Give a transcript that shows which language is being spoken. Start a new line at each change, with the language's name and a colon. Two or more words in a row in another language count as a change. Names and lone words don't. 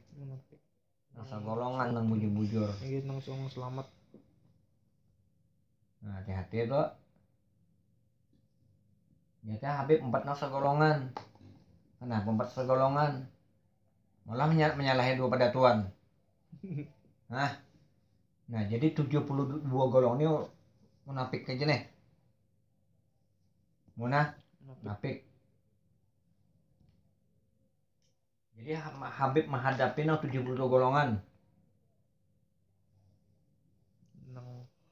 Banjar: Nang segolongan nang bujur-bujur. Nang selamat. Nah hati-hati tuh. Nyata Habib 4 nang segolongan. Kenapa 4 segolongan? Malah menyalahi 2 padatuan. Nah jadi 72 golongan ini munafik aja nih. Munafik. Jadi Habib menghadapi 72 golongan.